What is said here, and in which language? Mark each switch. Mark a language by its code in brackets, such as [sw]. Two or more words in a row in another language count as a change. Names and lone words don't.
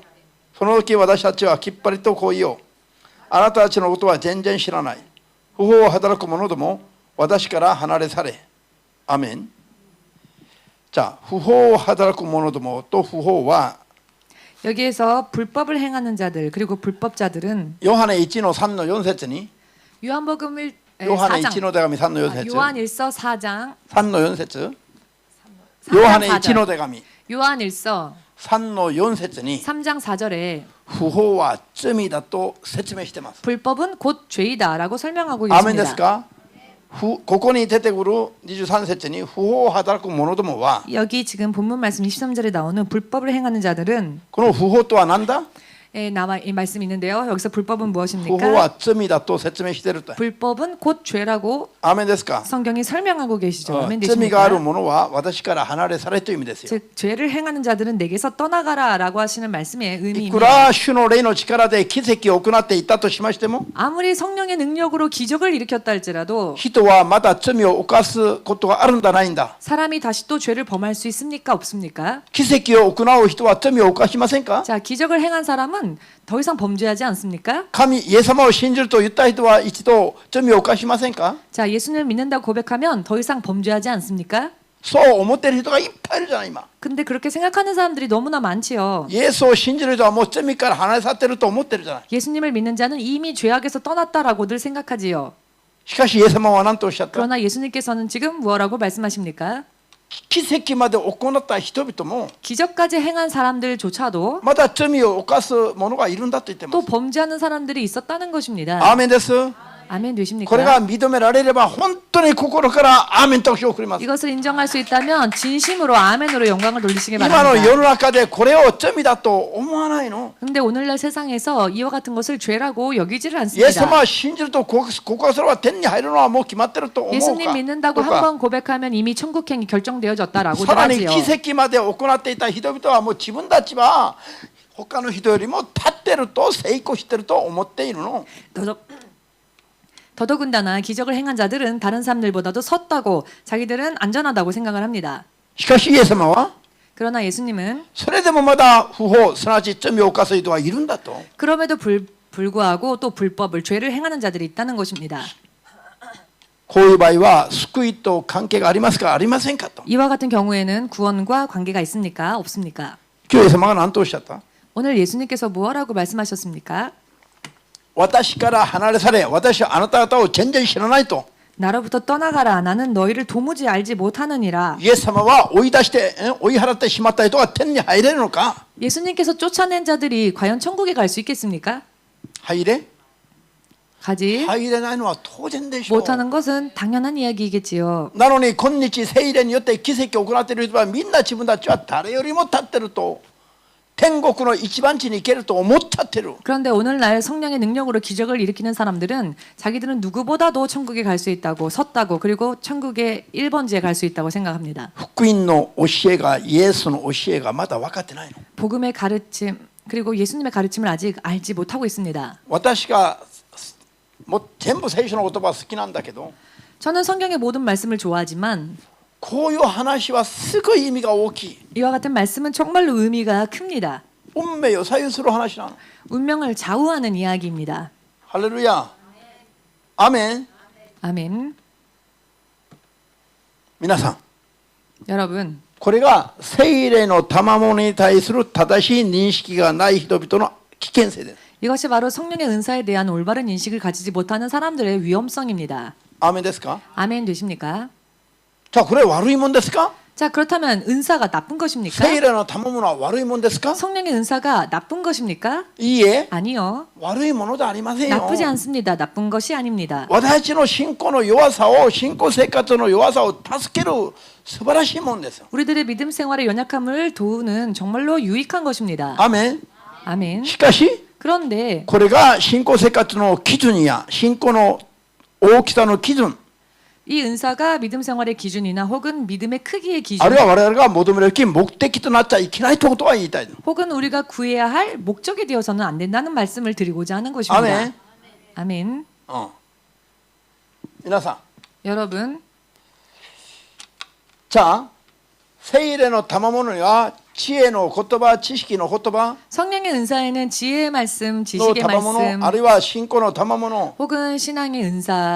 [ja] その時私たちはきっぱりとこう言おう。あなたたちのことは全然知らない。不法を働く者ども、私から離れ去れ。アメン。じゃあ、不法を働く者どもと不法は [ko] 여기에서 불법을 행하는 자들 그리고 불법자들은 [ja] ヨハネ1の3の4節に [ko] 요한복음 [ja] ヨハネ [ko] 4장 [ja] 1の手紙3の4節 [ko] 요한일서 4장 [ja] 3 の4節ヨハネ1の手紙 [ko] 요한일서 [ja] 3の4節に [ko] 3장 4절에 [ja] 不法は罪だと説明してます。 [ko] 불법은 곧 죄이다라고 설명하고 [ja] アーメンです [ko] 있습니다. [ja] か。ここに出てくる23節に不法を働く者どもは [ko] 여기 지금 본문 말씀 23절에 나오는 불법을 행하는 자들은 [ja] この不法とは何だ。 [ko] 나와 이 말씀이 있는데요. 여기서 불법은 [ja] 不法 [ko] 무엇입니까? [ja] は罪だと説明していると。 [ko] 불법은 곧 죄라고 [ja] アーメンですか。 [ko] 성경이 설명하고 계시죠. 아멘 [ja] 罪がある [ko] 되십니까? [ja] ものは私から離れ去れという意味ですよ。 [ko] 즉 죄를 행하는 자들은 내게서 떠나가라라고 하시는 말씀의 [ja] い [ko] 의미입니다. [ja] くら主の霊の力で奇跡を行っていたとしましても、 [ko] 아무리 성령의 능력으로 기적을 일으켰다 할지라도 [ja] 人はまだ罪を犯すことがあるんじゃないんだ。 [ko] 사람이 다시 또 죄를 범할 수 있습니까? 없습니까? [ja] 奇跡を行う人は罪を犯しませんか。 [ko] 자, 기적을 행한 사람은 더 이상 범죄하지 않습니까? [ja] 神イエス様を信じると言った人は一度罪を犯しませんか。 [ko] 자, 예수님을 믿는다고 고백하면 더 이상 범죄하지 않습니까? [ja] そう思っている人がいっぱいいるじゃない今。 [ko] 근데 그렇게 생각하는 사람들이 너무나 많지요. [ja] イエスを信じる人はもう罪から離れ去っていると思っているじゃない。 [ko] 예수님을 믿는 자는 이미 죄악에서 떠났다라고들 생각하지요. [ja] しかしイエス様は何とおっしゃった。 [ko] 그러나 예수님께서는 지금 뭐라고 말씀하십니까? [ja] 奇跡まで行った人々も [ko] 기적까지 행한 사람들조차도 [ja] まだ罪を犯す者がいるんだと言ってま [ko] 또 [ja] す。 [ko] 범죄하는 사람들이 있었다는 것입니다. [ja] アーメンです。 [ko] 아멘 [ja] これ [ko] 되십니까? [ja] が認められれば本当に心からアーメンと送ります。 [ko] 이것을 인정할 수 있다면 진심으로 아멘으로 영광을 돌리시기 [ja] 今の [ko] 바랍니다. [ja] 世の中でこれを罪だと思わないの。 [ko] 근데 오늘날 세상에서 이와 같은 것을 죄라고 여기지를 [ja] イエス様 [ko] 않습니다. [ja] は信じると告白すれば天に入るのはもう決まってると思う [ko] 예수님 [ja] か。 [ko] 믿는다고 [ja] とか [ko] 한번 고백하면 이미 천국행이 결정되어졌다라고들 [ja] さらに [ko] 하지요. [ja] 奇跡まで行っていた人々はもう自分たちは他の人よりも立ってると成功してると思っているの。 [ko] 더더군다나 기적을 행한 자들은 다른 사람들보다도 섰다고 자기들은 안전하다고 생각을 합니다. [ja] しかしイエス様は [ko] 그러나 예수님은 [ja] それでもまだ不法すなわち罪を犯す人はいるんだと。 [ko] 그럼에도 불구하고 또 불법을 죄를 행하는 자들이 있다는 것입니다. [ja] こういう場合は救いと関係がありますかありませんかと。 [ko] 이와 같은 경우에는 구원과 관계가 있습니까? 없습니까? [ja] 今日イエス様が何とおっしゃった。 [ko] 오늘 예수님께서 무엇라고 말씀하셨습니까? [ja] 私から離れ去れ、私はあなた方を全然知らないと。 [ko] 나로부터 떠나가라. 나는 너희를 도무지 알지 못하느니라. [ja] イエス様は追い出して追い払ってしまった人が天に入れるのか。 [ko] 예수님께서 쫓아낸 자들이 과연 천국에 갈 수 있겠습니까? [ja] 入れ [ko] 가지 [ja] 入れないのは当然でしょう。 [ko] 못하는 것은 당연한 이야기이겠지요. [ja] なのに今日聖霊によって奇跡を行っている人はみんな自分たちは誰よりも立ってると天国の一番地に行けると思っちゃってる。 [ko] 그런데 오늘날 성령의 능력으로 기적을 일으키는 사람들은 자기들은 누구보다도 천국에 갈 수 있다고 섰다고 그리고 천국의 1번지에 갈 수 있다고 생각합니다. [ja] 福音の教えがイエスの教えがまだ分かってないの。 [ko] 복음의 가르침 그리고 예수님의 가르침을 아직 알지 못하고 있습니다. [ja] 私がもう全部聖書の言葉好きなんだけど [ko] 저는 성경의 모든 말씀을 좋아하지만 [ja] こういう話はすごい意味が大きい。 [ko] 이와 같은 말씀은 정말로 의미가 큽니다. [ja] 運命を左右する話なの。 [ko] 운명을 좌우하는 이야기입니다. [ja] ハレルヤ。アメン。 [ko] 아멘. [ja] 皆さん [ko] 여러분 [ja] これが聖霊の賜物に対する正しい認識がない人々の危険性です。 [ko] 이것이 바로 성령의 은사에 대한 올바른 인식을 가지지 못하는 사람들의 위험성입니다. [ja] アメンですか。 [ko] 아멘 되십니까? [ja] じゃあこれ悪いもんですか。 [ko] 자 그렇다면 은사가 나쁜 것입니까? [ja] 聖霊の賜物は悪いもんですか。 [ko] 성령의 은사가 나쁜 것입니까? [ja] いいえ、 [ko] 아니요. [ja] 悪いものではありませんよ。 [ko] 나쁘지 않습니다. 나쁜 것이 아닙니다. [ja] 私たちの信仰の弱さを、信仰生活の弱さを助ける素晴らしいもんですよ。 [ko] 우리들의 믿음 생활의 연약함을 도우는 정말로 유익한 것입니다. [ja] アメン。 [ko] 아멘. [ja] しかし [ko] 그런데 [ja] これが信仰生活の基準や信仰の大きさの基準 [ko] 이 은사가 믿음 생활의 기준이나 혹은 믿음의 크기의 [ja] あ [ko] 기준 [ja] るいは我々が求めるべき目的となっちゃいけないということは言いたいの。 [ko] 혹은 우리가 구해야 할 목적이 되어서는 안 된다는 말씀을 드리고자 하는 것입니다. 아멘. 아멘. [ja] 皆さん [ko] 여러분 [ja] じゃあ聖霊の賜物には知恵の言葉、知識の言葉 [ko] 성령의 은사에는 지혜의 말씀, [ja] の [ko] 지식의 [ja] 賜物 [ko] 말씀 [ja] あるいは信仰の賜物 [ko] 혹은 신앙의 은사